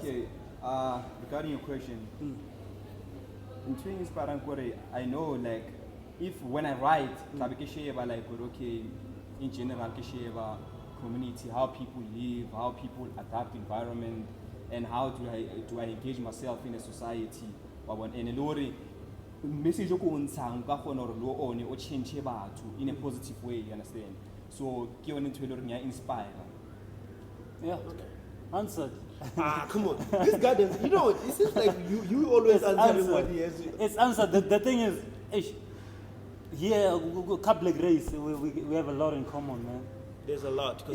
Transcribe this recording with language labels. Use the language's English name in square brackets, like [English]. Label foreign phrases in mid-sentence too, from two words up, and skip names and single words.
[English] Okay, regarding your question, in twin inspiring Kore, I know like if when I write, like okay, in general, community, how people live, how people adapt environment, and how do I engage myself in a society. [Tswana] And lori message o ntshang ka gona re lo one o change batho [English] in a positive way, you understand? [Tswana] So ke yone ntho e le gore ya inspire. [English] yeah answered Ah, come on. This guy does, you know, it seems like you always It's answering what answered. he has to. It's answered. The thing is, here, couple race, we have a lot in common, man. There's a lot. Cause